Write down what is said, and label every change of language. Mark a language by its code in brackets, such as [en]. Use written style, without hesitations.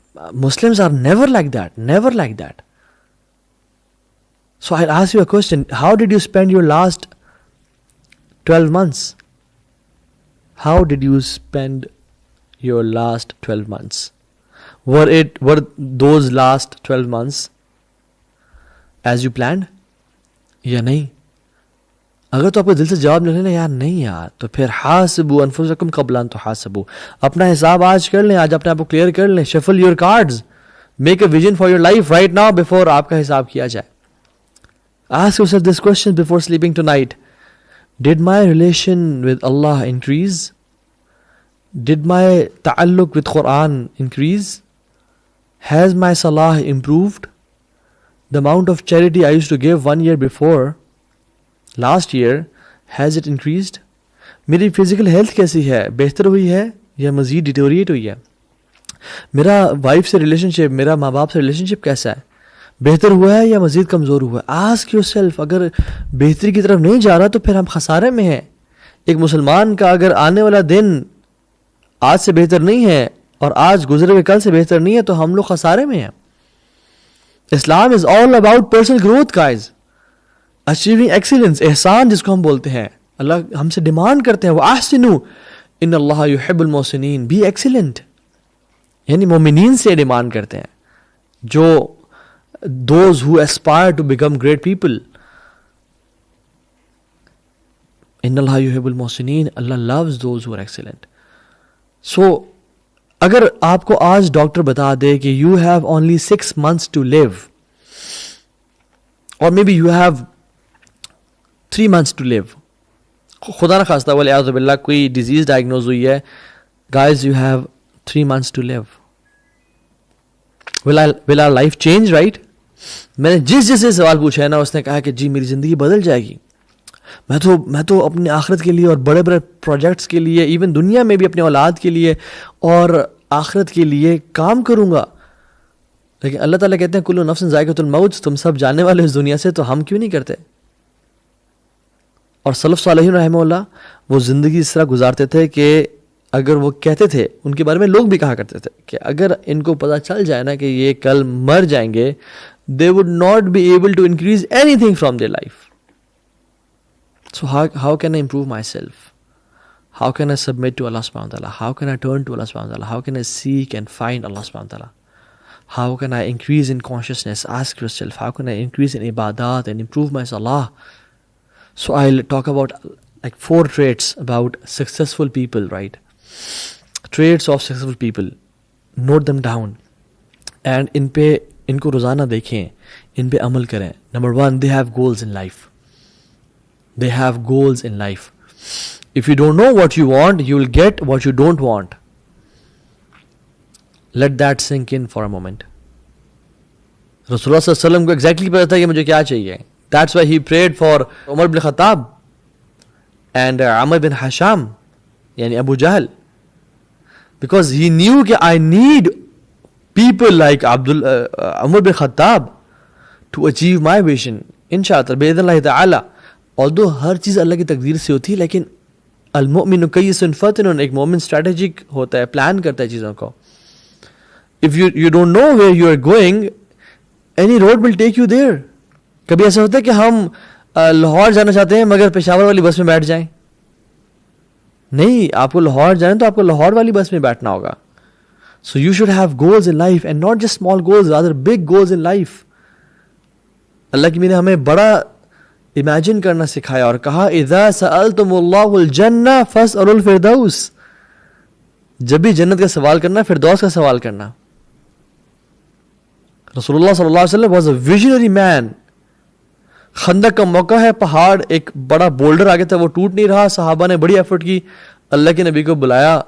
[en] Muslims are never like that, never like that. So I'll ask you a question. How did you spend your last 12 months? How did you spend your last 12 months? Were those last 12 months as you planned? [ur] یا نہیں؟ اگر تو آپ کو دل سے جواب ملے نا یار نہیں یار، تو پھر [ar] حاسبوا انفسکم قبل ان تحاسبوا، [ur] اپنا حساب آج کر لیں، آج اپنے آپ کو کلیئر کر لیں. [en] shuffle your cards, make a vision for your life right now before [ur] آپ کا حساب کیا جائے. [en] Ask yourself this question before sleeping tonight. Did my relation with Allah increase? Did my ta'alluq with Quran increase? Has my salah improved? The amount of charity I used to give 1 year before, last year, has it increased? [ur] میری physical health کیسی ہے؟ بہتر ہوئی ہے یا مزید deteriorate ہوئی ہے؟ میرا وائف سے ریلیشن شپ، میرا ماں باپ سے ریلیشن شپ کیسا ہے؟ بہتر ہوا ہے یا مزید کمزور ہوا ہے؟ [en] Ask yourself. [ur] اگر بہتری کی طرف نہیں جا رہا تو پھر ہم خسارے میں ہیں. ایک مسلمان کا اگر آنے والا دن آج سے بہتر نہیں ہے اور آج گزرے ہوئے کل سے بہتر نہیں ہے تو ہم لوگ خسارے میں ہیں. [en] Islam is all about personal growth guys, achieving excellence, [ur] احسان جس کو ہم بولتے ہیں. اللہ ہم سے ڈیمانڈ کرتے ہیں [ar] وَأَحْسِنُوا إِنَّ اللَّهَ يُحِبُّ الْمُحْسِنِينَ، [en] Be excellent. [ur] یعنی مومنین سے ڈیمانڈ کرتے ہیں، جو [en] those who aspire to become great people. [ar] إِنَّ اللَّهَ يُحِبُّ الْمُحْسِنِينَ، [en] Allah loves those who are excellent. So [ur] اگر آپ کو آج ڈاکٹر بتا دے کہ [en] you have only 6 months to live, اور maybe you have 3 months to live, [ur] خدا نہ خواستہ والعیاذ باللہ کوئی ڈیزیز ڈائگنوز ہوئی ہے، [en] Guys you have 3 months to live. will our life change, right? [ur] میں نے جس سے سوال پوچھا ہے نا اس نے کہا کہ جی میری زندگی بدل جائے گی. میں تو اپنے آخرت کے لیے اور بڑے بڑے پروجیکٹس کے لیے، ایون دنیا میں بھی اپنے اولاد کے لیے اور آخرت کے لیے کام کروں گا. لیکن اللہ تعالیٰ کہتے ہیں [ar] کل نفس ذائقۃ الموت، [ur] تم سب جانے والے اس دنیا سے، تو ہم کیوں نہیں کرتے؟ اور سلف صالحین رحمہ اللہ وہ زندگی اس طرح گزارتے تھے کہ اگر وہ کہتے تھے، ان کے بارے میں لوگ بھی کہا کرتے تھے کہ اگر ان کو پتہ چل جائے نا کہ یہ کل مر جائیں گے، [en] they would not be able to increase anything from their life. So how can I improve myself? How can I submit to Allah subhanahu wa ta'ala? How can I turn to Allah subhanahu wa ta'ala? How can I seek and find Allah subhanahu wa ta'ala? How can I increase in consciousness? Ask yourself, how can I increase in ibadat and improve my salah? So I'll talk about like 4 traits about successful people, right? Traits of successful people. Note them down. [ur] And ان کو روزانہ دیکھیں، ان پہ عمل کریں. [en] Number 1, they have goals in life. They have goals in life. If you don't know what you want, you will get what you don't want. Let that sink in for a moment. [ur] رسول اللہ صلی اللہ علیہ وسلم کو exactly پتا تھا کہ مجھے کیا چاہیے. [en] That's why he prayed for Umar bin Khattab and Umar bin Hisham یعنی Abu Jahl, because he knew کہ I need people like Umar bin Khattab to achieve my vision. [ur] انشاءاللہ بإذن اللہ تعالی. although ہر چیز اللہ کی تقدیر سے ہوتی ہے، لیکن [ar] المؤمن کیس فطن، [ur] ایک مومن اسٹریٹجک ہوتا ہے، پلان کرتا ہے چیزوں کو. [en] if you don't know where you are going, any road will take you there. [ur] کبھی ایسا ہوتا ہے کہ ہم لاہور جانا چاہتے ہیں مگر پشاور والی بس میں بیٹھ جائیں. نہیں، آپ کو لاہور جائیں تو آپ کو لاہور والی بس میں بیٹھنا ہوگا. [en] So you should have goals in life and not just small goals, rather big goals in life. [ur] اللہ کی میرے ہمیں بڑا امیجن کرنا سکھایا اور کہا [ar] اذا سألتم اللہ الجنہ فاسألوا الفردوس. [ur] جب بھی جنت کا سوال کرنا، فردوس کا سوال کرنا. رسول اللہ صلی اللہ علیہ وسلم [en] was a visionary man. [ur] خندق کا موقع ہے، پہاڑ ایک بڑا بولڈر آگے تھا، وہ ٹوٹ نہیں رہا، صحابہ نے بڑی ایفرٹ کی، اللہ کے نبی کو بلایا.